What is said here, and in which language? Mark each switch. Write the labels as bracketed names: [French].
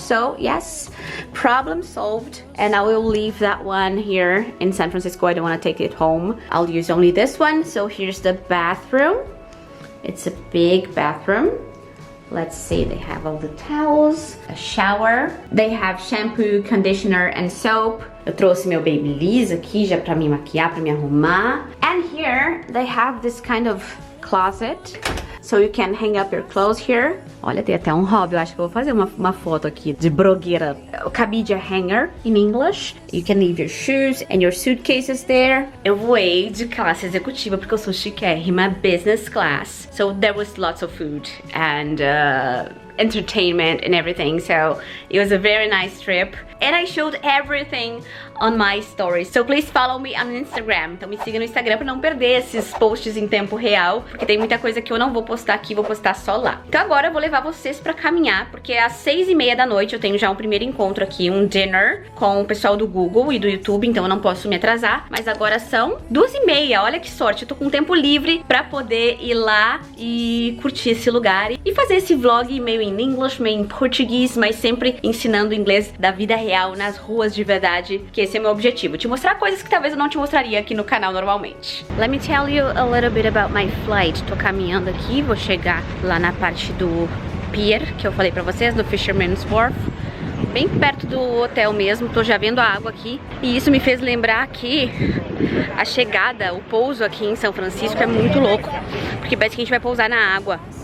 [English] So yes, problem solved. And I will leave that one here in San Francisco. I don't want to take it home. I'll use only this one. So here's the bathroom. It's a big bathroom. Let's see, they have all the towels, a shower. They have shampoo, conditioner and soap. [Portuguese] Eu trouxe meu Babyliss aqui já pra me maquiar, pra me arrumar. [English] And here they have this kind of closet. So you can hang up your clothes here. [Portuguese] Olha, tem até hobby. Eu acho que eu vou fazer uma foto aqui de blogueira. O cabide [English] hanger in English. You can leave your shoes and your suitcases there. [Portuguese] Eu voei de classe executiva porque eu sou chiquérrima, business class. [English] So there was lots of food and entertainment and everything. So it was a very nice trip. And I showed everything on my stories. So please follow me on Instagram. [Portuguese] Então me siga no Instagram para não perder esses posts em tempo real, porque tem muita coisa que eu não vou postar aqui, vou postar só lá. Então agora eu vou levar vocês para caminhar, porque às 6:30 da noite eu tenho já um primeiro encontro aqui, um dinner com o pessoal do Google e do YouTube, então eu não posso me atrasar. Mas agora são 2:30, olha que sorte, eu tô com tempo livre para poder ir lá e curtir esse lugar e fazer esse vlog meio em inglês, meio em português, mas sempre ensinando inglês da vida real, nas ruas de verdade, que esse é o meu objetivo, te mostrar coisas que talvez eu não te mostraria aqui no canal normalmente. [English] Let me tell you a little bit about my flight. [Portuguese] Tô caminhando aqui, vou chegar lá na parte do pier, que eu falei pra vocês, no Fisherman's Wharf, bem perto do hotel mesmo. Tô já vendo a água aqui, e isso me fez lembrar que a chegada, o pouso aqui em São Francisco é muito louco, porque parece que a gente vai pousar na água.